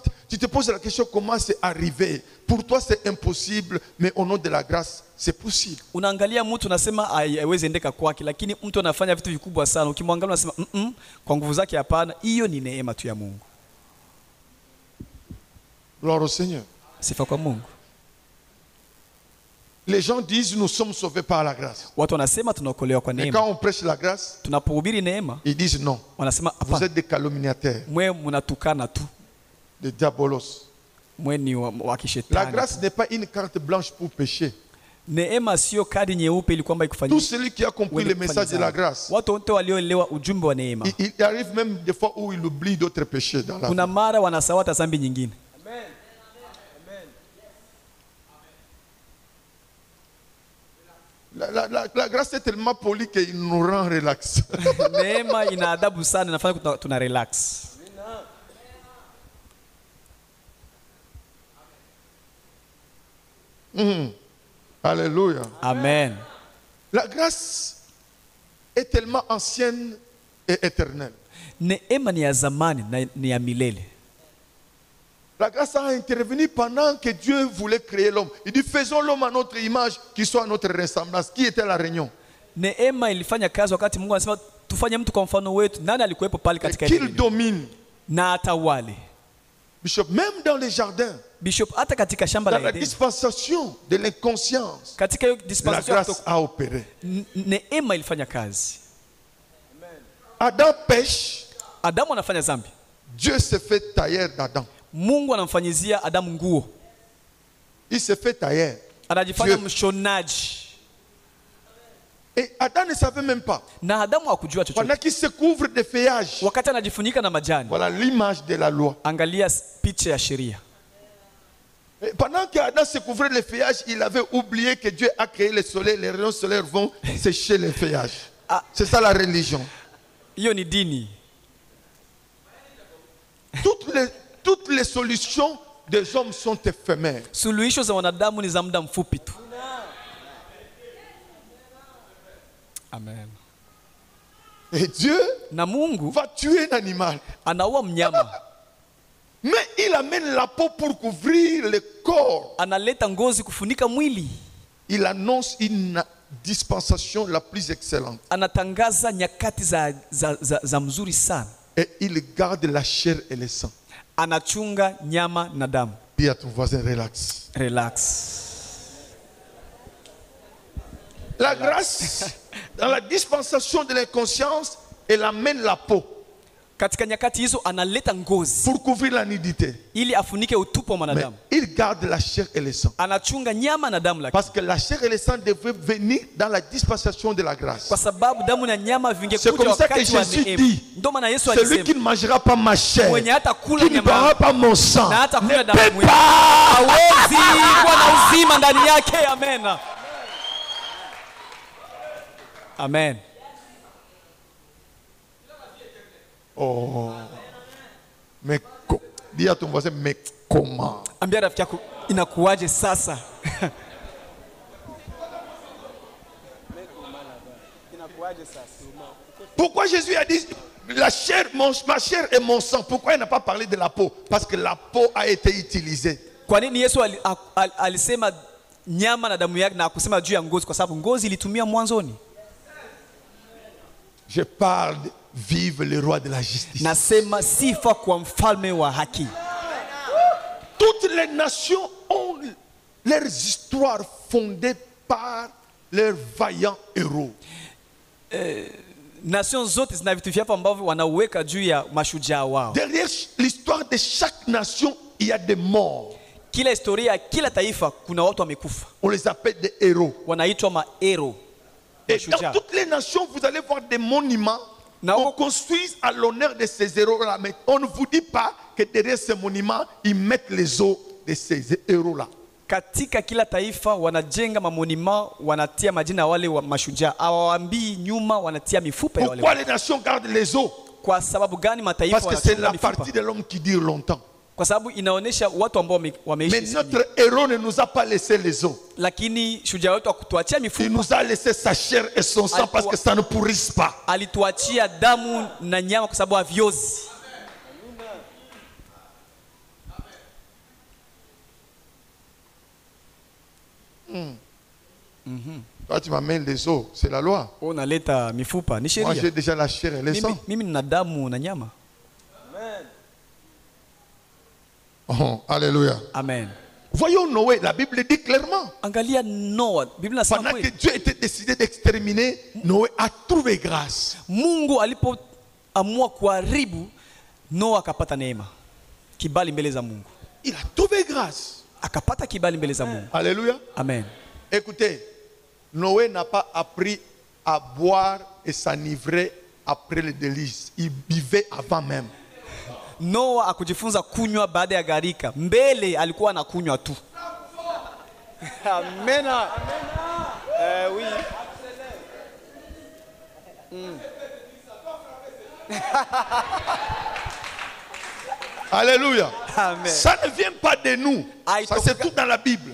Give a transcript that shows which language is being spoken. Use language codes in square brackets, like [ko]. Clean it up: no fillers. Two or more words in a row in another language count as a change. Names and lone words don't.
[fr] Tu te poses la question comment c'est arrivé. Pour toi c'est impossible, mais au nom de la grâce c'est possible. [sw] Unaangalia mtu unasema haiwezi endeka kwake, lakini mtu anafanya vitu vikubwa sana. Ukimwangalia unasema kwa nguvu zake hapana. Hiyo ni neema tu ya Mungu. [fr] Gloire au Seigneur. [sw] Sifa kwa Mungu. [fr] Les gens disent nous sommes sauvés par la grâce. [sw] Watu wanasema tunaokolewa kwa [fr] Mais [sw] neema. [fr] quand on prêche la grâce, [sw] Tunapohubiri neema, [fr] ils disent non. [sw] wanasema [fr] Vous [sw] hapana. [fr] êtes des calomniateurs, [sw] Mwe mnatukana tu. [fr] des diabolos. [sw] Mwe ni wa [fr] La [sw] kishetani. [fr] grâce n'est pas une carte blanche pour pécher. [sw] Neema sio kadi nyeupe ili kwamba [fr] Tout [sw] ikufanyie. [fr] celui qui a compris le message de la grâce, [sw] Watu wote walioelewa ujumbe wa neema. [fr] il arrive même des fois où il oublie d'autres péchés dans la vie. [sw] Kuna mara wanasahau hata dhambi nyingine. Amen. Amen. [fr] La grâce est tellement polie qu'il nous rend relax. [sw] Neema ina adabu sana, inafanya tuna relax. [fr] Alléluia. Amen. La grâce est tellement ancienne et éternelle. [sw] Neema ni ya zamani na ni ya milele. [fr] La grâce a intervenu pendant que Dieu voulait créer l'homme. Il dit, faisons l'homme à notre image, qui soit à notre ressemblance. Qui était à la réunion? [sw] Neema ilifanya kazi wakati Mungu anasema tufanye mtu kwa mfano wetu. Nani alikuwepo pale katika [fr] Qu'il [sw] Edeni? [fr] domine. [sw] Na atawale. Bishop, [fr] même dans les jardins, [sw] Bishop, hata katika shamba [fr] dans la la [sw] Edeni, [fr] dispensation de l'inconscience, [sw] katika hiyo [fr] la dispensation grâce a opéré. [sw] neema ilifanya kazi. [fr] Adam pêche, [sw] Adamu anafanya dhambi. [fr] Dieu se fait tailleur d'Adam. [sw] Mungu anamfanyizia Adamu nguo. [fr] Il se fait tailleur. [sw] Anajifanya [fr] Dieu. [sw] mshonaji. [fr] Et Adam ne savait même pas. [sw] Na Adamu hakujua chochote. [fr] Pendant qu'il se couvre de feuillage. [sw] Wakati anajifunika na majani. [fr] Voilà l'image de la loi. [sw] Angalia picha ya sheria. [fr] Et pendant qu'Adam se couvrait de feuillage, il avait oublié que Dieu a créé le soleil. Les rayons solaires vont sécher les feuillages. Ah. C'est ça la religion. [sw] Hiyo ni dini. [fr] Toutes les solutions des hommes sont éphémères. [sw] Suluhisho za wanadamu ni za muda mfupi tu. Amen. [fr] Et Dieu [sw] Na Mungu [fr] va tuer un animal. [sw] anaua mnyama. [fr] Mais il amène la peau pour couvrir le corps. [sw] Analeta ngozi kufunika mwili. [fr] Il annonce une dispensation la plus excellente. [sw] Anatangaza nyakati za mzuri sana. [fr] Et il garde la chair et le sang. [sw] Anachunga nyama na damu. [fr] Dis à ton voisin, relax. Relax. La grâce, dans la dispensation de l'inconscience, elle amène la peau [sw] Katika nyakati hizo analeta ngozi [fr] pour couvrir la nudité. [sw] ili afunike utupu wa [fr] Mais [sw] mwanadamu. [fr] il garde la chair et le sang. [sw] Anachunga nyama na damu, lakini [fr] Parce que la chair et le sang devaient venir dans la dispensation de la grâce. [sw] kwa sababu damu na nyama [fr] C'est [sw] vingekuja [fr] comme ça que [sw] wakati wa [fr] Jésus [sw] neema. [fr] dit, [sw] Ndio maana Yesu [fr] celui qui [sw] alisema [fr] ne mangera pas ma chair, [sw] mwenye hata kula [fr] qui ne [sw] nyama [fr] boira pas mon sang, [sw] na hata [fr] ne [sw] kunywa damu [fr] peut [sw] yangu [fr] pas. [sw] hawezi kuwa na uzima ndani yake. Amen. Amen. Oh. [fr] Mais dis à ton voisin, mais comment? [sw] Ambia rafiki yako inakuwaje sasa? [fr] Pourquoi Jésus a dit la chair, ma chair et mon sang? Pourquoi il n'a pas parlé de la peau? Parce que la peau a été utilisée. [sw] Kwa nini Yesu alisema nyama na damu yake na akusema juu ya ngozi? Kwa sababu ngozi ilitumia mwanzoni. [fr] Je parle de vive le roi de la justice. [sw] Nasema sifa kwa mfalme wa haki. [fr] Toutes les nations ont leurs histoires fondées par leurs vaillants héros. [sw] Nation zote zina vitu vyao ambavyo wanaweka juu ya mashujaa wao. [fr] Derrière l'histoire de chaque nation, il y a des morts. [sw] Kila historia, kila taifa kuna watu wamekufa. [fr] On les appelle des héros. [sw] Wanaitwa maero. [fr] Et dans toutes les nations, vous allez voir des monuments qu'on construise à l'honneur de ces héros-là. Mais on ne vous dit pas que derrière ces monuments, ils mettent les os de ces héros-là. [sw] Katika kila taifa wanajenga mamonima, wanatia majina wale wa mashujaa. Hawaambii nyuma wanatia mifupa ya wale. [fr] Pourquoi les nations gardent les os? [sw] Kwa sababu gani mataifa [fr] Parce que c'est [sw] wanachunga [fr] la [sw] mifupa? [fr] partie de l'homme qui dure longtemps. [sw] Kwa sababu inaonesha watu ambao wameishi. [fr] Mais notre héros ne nous a pas laissé les os. [sw] Lakini shujaa wetu akutuachia [fr] Il [sw] mifupa. [fr] nous a laissé sa chair et son sang parce que ça ne pourrisse pas. [sw] Alituachia damu na nyama kwa sababu haviozi. [fr] Toi, tu m'amènes les os, c'est la loi. [sw] Unaleta mifupa, ni [fr] Moi, [sw] sheria. [fr] j'ai déjà la chair et le sang. [sw] Mimi nina damu na nyama. [fr] Oh, alléluia. Amen. Voyons Noé, la Bible dit clairement. [sw] Angalia Noa, Biblia inasema [fr] Pendant que [sw] kweli. [fr] Dieu était décidé d'exterminer, Noé a trouvé grâce. [sw] Mungu alipoamua kuharibu, Noa akapata neema. Kibali mbele za Mungu. [fr] Il a trouvé grâce. [sw] Akapata kibali mbele za Mungu. [fr] Alléluia. Amen. Écoutez, Noé n'a pas appris à boire et s'enivrer après le délice. Il buvait avant même. [sw] Noa akujifunza kunywa baada ya gharika. Mbele alikuwa anakunywa tu. Amen. [fr] Oui. Alléluia. Amen. Ça ne vient pas de nous. Ça c'est tout dans la Bible.